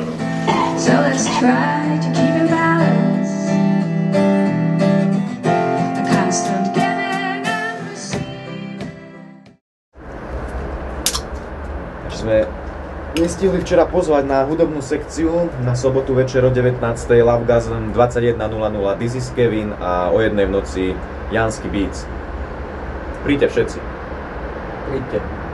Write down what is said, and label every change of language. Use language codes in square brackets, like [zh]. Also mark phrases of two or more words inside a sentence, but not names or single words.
[en] No. So let's try to keep in balance. The constant giving and receiving. [sk] Sme nestihli včera pozvať na hudobnú sekciu na sobotu večer o 19. Lovegasm 21.00 This is Kevin a o 1 v noci Jansky Beats. Príďte všetci. Príďte.